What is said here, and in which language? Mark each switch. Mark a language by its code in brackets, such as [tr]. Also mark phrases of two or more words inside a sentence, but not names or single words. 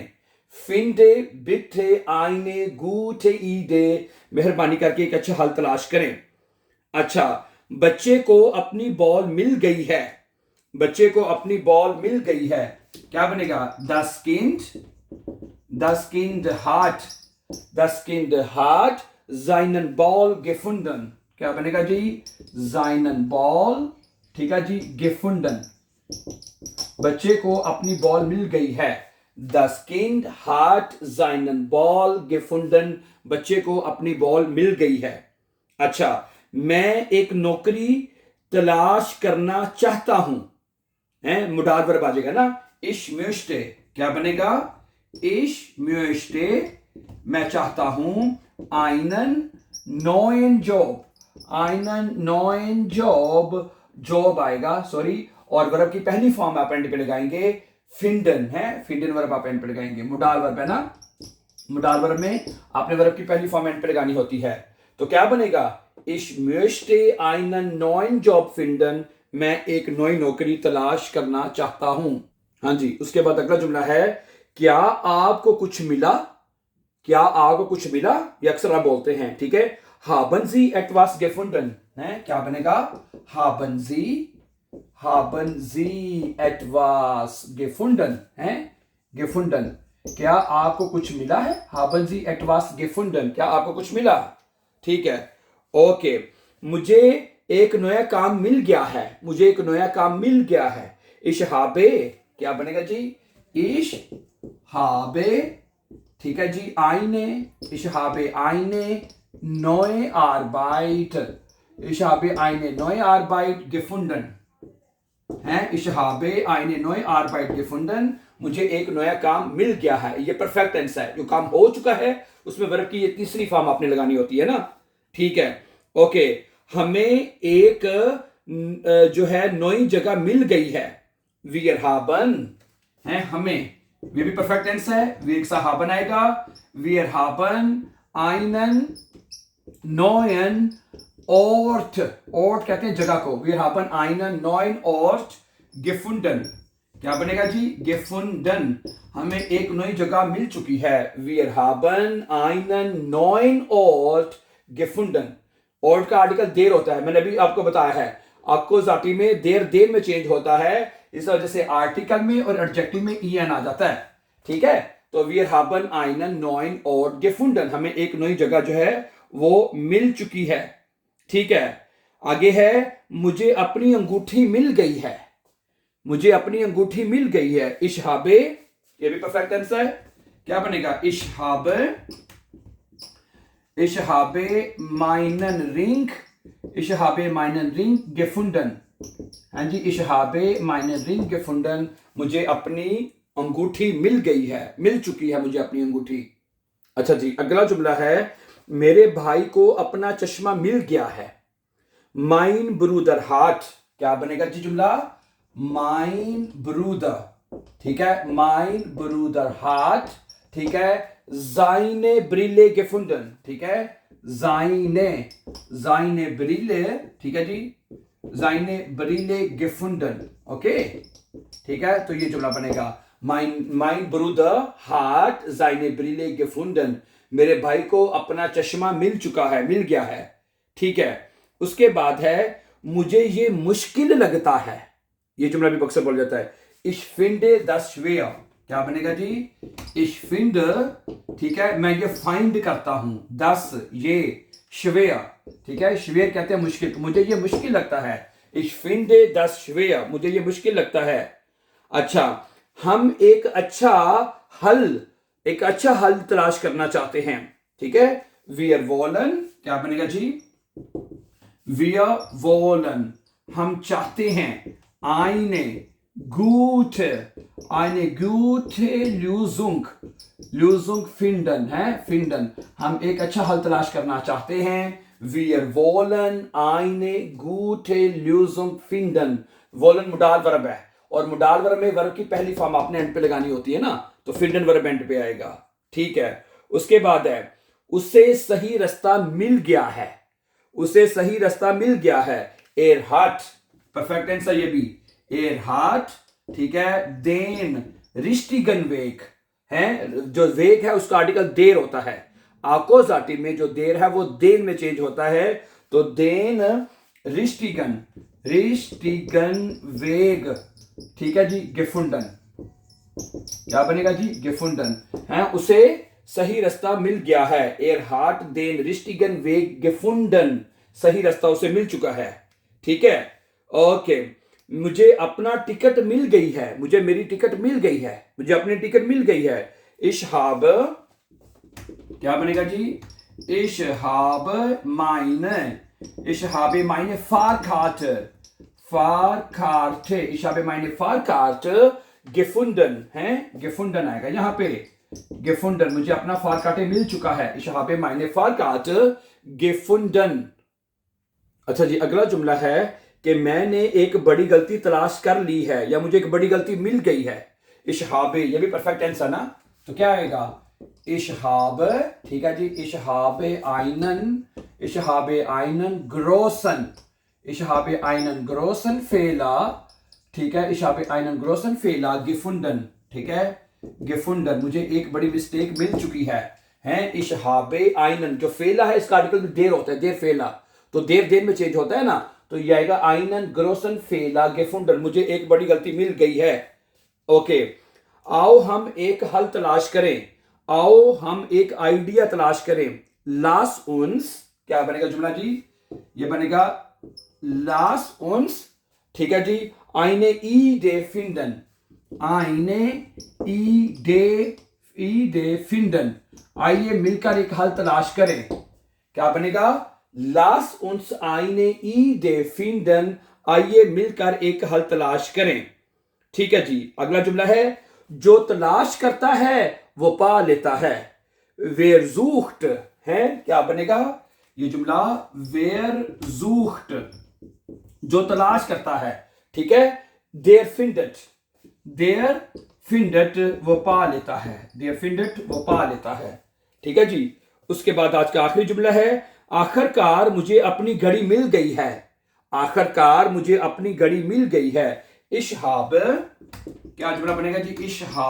[de] Finde bitte eine gute Idee, [hi] मेहरबानी करके एक अच्छा हल तलाश करें। अच्छा, बच्चे को अपनी बॉल मिल गई है, बच्चे को अपनी बॉल मिल गई है, क्या बनेगा? [de] Das Kind hat seinen Ball gefunden, [hi] क्या बनेगा जी? [de] seinen Ball, [hi] ठीक है जी, gefunden, बच्चे को अपनी बॉल मिल गई है। [de] Das Kind hat seinen Ball gefunden, [hi] बच्चे को अपनी बॉल मिल गई है। अच्छा, मैं एक नौकरी तलाश करना चाहता हूं, है मुडार वर्ब आ जाएगा ना। [de] Ich möchte, [hi] क्या बनेगा? [de] Ich möchte, [hi] मैं चाहता हूं, [de] einen neuen Job, [hi] जॉब आएगा, सॉरी, और वर्ब की पहली फॉर्म आप एंड पे लगाएंगे फिंडन, है, फिंडन वर्ब आप एंड पे लगाएंगे। मुडार वर्ब है ना, मुडार वर्ब में आपने वर्ब की पहली फॉर्म एंड पे लगानी होती है। तो क्या बनेगा? [de] Ich möchte einen neuen Job finden, [hi] मैं एक नई नौकरी तलाश करना चाहता हूं। हाँ जी, उसके बाद अगला जुमला है, क्या आपको कुछ मिला? क्या आपको कुछ मिला? ये अक्सर आप बोलते हैं, ठीक है। [de] haben Sie etwas gefunden, [hi] है, क्या बनेगा? [de] haben Sie etwas gefunden, [hi] है, gefunden, क्या आपको कुछ मिला है? [de] haben Sie etwas gefunden, [hi] क्या आपको कुछ मिला? ठीक है, ओके। मुझे एक नया काम मिल गया है, मुझे एक नया काम मिल गया है। [de] ich habe, [hi] क्या बनेगा जी? [de] ich habe, [hi] ठीक है जी, [de] ich habe eine neue Arbeit, ich habe eine neue Arbeit gefunden, है, ich habe eine neue Arbeit gefunden, [hi] मुझे एक नया काम मिल गया है। ये [en] perfect tense [hi] है, जो काम हो चुका है उसमें वर्ब की ये तीसरी फॉर्म आपने लगानी होती है ना, ठीक है, ओके। हमें एक जो है नई जगह मिल गई है, [de] wir haben, [hi] है, हमें, ये भी [en] perfect tense [hi] है, [de] wir haben आएगा, wir haben einen neuen Ort, Ort [hi] कहते हैं जगह को, [de] wir haben einen neuen Ort gefunden, [hi] क्या बनेगा जी? gefunden, हमें एक नई जगह मिल चुकी है, [de] wir haben einen neuen Ort gefunden। [hi] Ort का आर्टिकल देर होता है, मैंने अभी आपको बताया है, आपको जाती में देर में चेंज होता है, इस वजह से आर्टिकल में और एडजेक्टिव में en आ जाता है, ठीक है। [de] तो wir haben einen neuen Ort gefunden, [hi] हमें एक नई जगह जो है वो मिल चुकी है, ठीक है। आगे है, मुझे अपनी अंगूठी मिल गई है, मुझे अपनी अंगूठी मिल गई है, [de] ich habe, [hi] ये भी [en] perfect tense [hi] है, क्या बनेगा? [de] ich habe meinen Ring gefunden, [hi] हाँ जी, [de] ich habe meinen Ring gefunden, [hi] मुझे अपनी अंगूठी मिल गई है, मिल चुकी है मुझे अपनी अंगूठी। अच्छा जी, अगला जुमला है, मेरे भाई को अपना चश्मा मिल गया है, [de] mein Bruder hat, [hi] क्या बनेगा जी जुमला? [de] mein Bruder, [hi] ठीक है, [de] mein Bruder hat, [hi] ठीक है, [de] seine Brille gefunden, [hi] ठीक है, [de] seine Brille, [hi] ठीक है जी, [de] seine Brille gefunden, [hi] ओके, ठीक है। तो ये जुमला बनेगा, [de] mein Bruder hat seine Brille gefunden, [hi] मेरे भाई को अपना चश्मा मिल चुका है, मिल गया है, ठीक है। उसके बाद है, मुझे ये मुश्किल लगता है, ये जुमला भी अक्सर बोल जाता है, [de] ich finde das schwer, [hi] क्या बनेगा जी? [de] ich finde, [hi] ठीक है, मैं ये फाइंड करता हूं, das, ये, schwer, ठीक है, schwer कहते हैं मुश्किल, मुझे ये मुश्किल लगता है, [de] ich finde das schwer, [hi] मुझे ये मुश्किल लगता है। अच्छा, हम एक अच्छा हल तलाश करना चाहते हैं, ठीक है, [de] wir wollen, [hi] क्या बनेगा जी? [de] wir wollen, [hi] हम चाहते हैं, [de] eine gute Lösung finden, [hi] है, finden, हम एक अच्छा हल तलाश करना चाहते हैं, [de] wir wollen eine gute Lösung finden, wollen [hi] मुडाल वर्ब है, और मुडाल वर्ब में वर्ब की पहली फॉर्म आपने एंड पे लगानी होती है ना, तो फिंडन वर्ब एंड पे आएगा, ठीक है। उसके बाद है, उसे सही रास्ता मिल गया है, उसे सही रास्ता मिल गया है, [de] er hat, [en] perfect tense [hi] है ये भी, [de] er hat, [hi] ठीक है, [de] den richtigen Weg, [hi] है, जो वेग है उसका आर्टिकल देर होता है, आकोजाटिव में जो देर है वो देन में चेंज होता है, तो [de] den richtigen, richtigen Weg, [hi] ठीक है जी, gefunden, क्या बनेगा जी, gefunden है, उसे सही रास्ता मिल गया है, [de] er hat den richtigen Weg gefunden, [hi] सही रास्ता उसे मिल चुका है, ठीक है, ओके, मुझे अपना टिकट मिल गई है, मुझे मेरी टिकट मिल गई है, मुझे अपनी टिकट मिल गई है, [de] ich habe, [hi] क्या बनेगा जी, [de] ich habe meine Fahrkarte, Fahrkarte, ich habe meine Fahrkarte gefunden, [hi] है, gefunden आएगा यहाँ पे, gefunden, मुझे अपना Fahrkarte मिल चुका है, [de] ich habe meine Fahrkarte gefunden। [hi] अच्छा जी, अगला जुमला है कि मैंने एक बड़ी गलती तलाश कर ली है या मुझे एक बड़ी गलती मिल गई है, [de] ich habe, [hi] ये भी परफेक्ट टेंस है ना, तो क्या आएगा, [de] ich habe, [hi] ठीक है जी, [de] ich habe einen großen Fehler, [hi] ठीक है, [de] ich habe einen großen Fehler gefunden, [hi] ठीक है, gefunden, मुझे एक बड़ी मिस्टेक मिल चुकी है, हैं, [de] ich habe einen, [hi] जो फेला है इसका आर्टिकल में देर होता है, [de] der Fehler, [hi] तो देर में चेंज होता है ना, तो ये आएगा [de] einen großen Fehler gefunden, [hi] मुझे एक बड़ी गलती मिल गई है, ओके, आओ हम एक हल तलाश करें, आओ हम एक आइडिया तलाश करें, [de] lass uns, [hi] क्या बनेगा जुमला जी, ये बनेगा [de] lass uns, [hi] ठीक है जी, [de] eine Idee finden, [hi] आइए मिलकर एक हल तलाश करें, क्या बनेगा, [de] lass uns eine Idee finden, [hi] आइए मिलकर एक हल तलाश करें, ठीक है जी, अगला जुमला है, जो तलाश करता है वो पा लेता है, [de] wer sucht [hi] है, क्या बनेगा ये जुमला, [de] wer sucht, [hi] जो तलाश करता है, ठीक है, [de] der [hi] findet वो पा लेता है, [de] der findet [hi] वो पा लेता है, ठीक है जी, उसके बाद आज का आखिरी जुमला है, आखिरकार मुझे अपनी घड़ी मिल गई है, आखिरकार मुझे अपनी घड़ी मिल गई है, [de] ich habe, [hi] क्या जुमला बनेगा जी, [de] ich